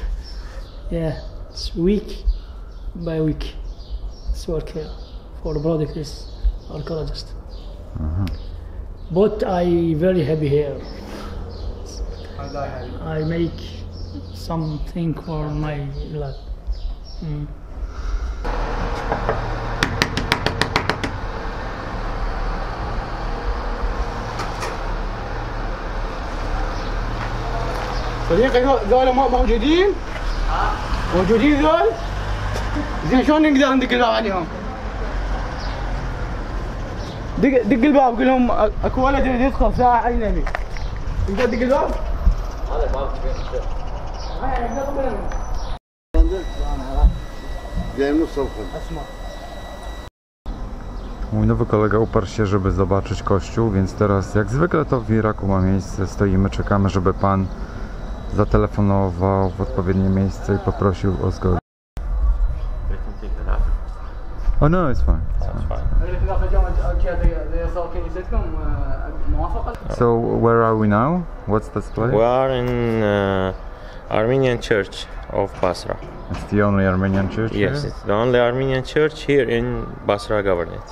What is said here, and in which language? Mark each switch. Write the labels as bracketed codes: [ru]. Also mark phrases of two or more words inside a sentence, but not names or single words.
[en] Yeah, it's week by week. It's work here. For the product is archaeologist. But I very happy here. I make something for my blood. [ar] صديقي ذولا موجودين؟ موجودين ذول؟ زين شلون نقدر ندق الباب عليهم؟ دق الباب قول لهم اكو ولد يريد يدخل ساعة اجنبي. تقدر تدق الباب؟ هذا الباب جاي من الصبح. اسمع [pl] Mój nowy kolega uparł się, żeby zobaczyć kościół, więc teraz jak zwykle to w Iraku ma miejsce. Stoimy, czekamy, żeby pan zatelefonował w odpowiednie miejsce i poprosił o zgodę. [en] Oh no, it's fine. So where are we now? What's this place? We are in Armenian Church of Basra. It's the only Armenian church Yes, here? it's the only Armenian church here in Basra Governorate.